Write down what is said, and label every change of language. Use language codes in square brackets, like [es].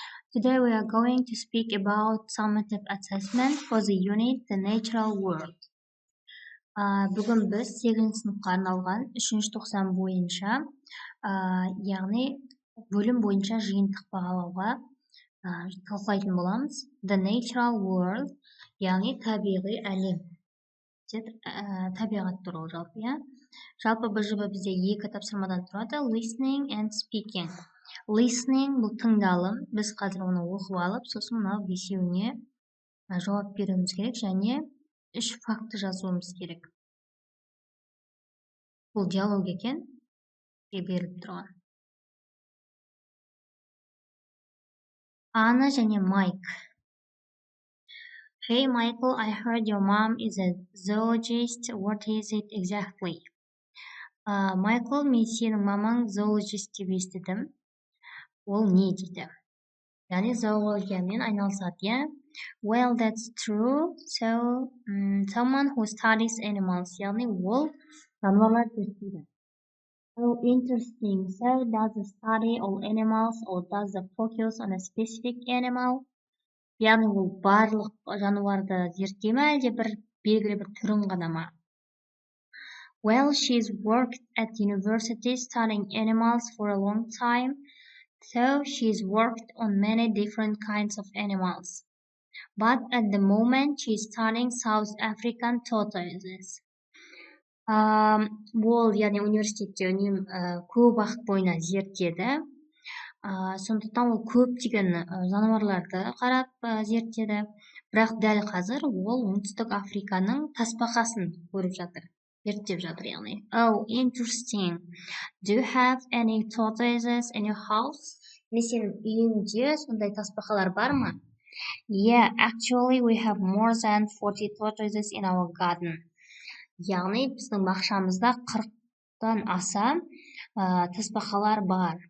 [en] Today we are going to speak about summative assessment for the unit The Natural World. [kk] Бүгін біз 8-ші сыныпқа арналған 3-ші тоқсан бойынша, яғни бөлім бойынша жиынтық бағалауға талқылайтын боламыз. The Natural World, яғни табиғи әлем. Табиғат туралы жалпы, Жалпы бұл жоба бізде 2 тапсырмадан тұрады: listening and speaking. Listening бұл тыңдалым. Біз қазір оны оқып алып, сосын мынау 5-еуіне жауап беруіміз керек және 3 факты жазуымыз керек. Бұл диалог екен, беріліп тұрған. Анна және Майк. [en] Hey Michael, I heard your mom is a zoologist. What is it exactly? [kk] Michael, мен сенің мамаң zoologist деп естідім. Ол не дейді? Яғни зоологиямен айналысады, Well, that's true. [en] So, someone who studies animals, яғни ол жануарлар зерттейді. Oh, interesting. So, does it study all animals or does it focus on a specific animal? [kk] Яғни ол барлық жануарды зерттей ме, әлде бір белгілі бір түрін ғана ма? [en] Well, she's worked at university studying animals for a long time. So she's worked on many different kinds of animals. But at the moment she's studying South African tortoises. [kk] Ол, яғни университетте көп уақыт бойына зерттеді. Сондықтан ол көптеген жануарларды қарап зерттеді. Бірақ дәл қазір ол оңтүстік Африканың тасбақасын көріп жатыр. Зерттеп жатыр, яғни. Oh, interesting. [en] Do you have any tortoises in your house? [kk] Сенің үйіңде сондай тасбақалар бар ма? [en] Yeah, actually we have more than 40 tortoises in our garden. [kk] Яғни біздің бақшамызда 40-тан аса тасбақалар бар.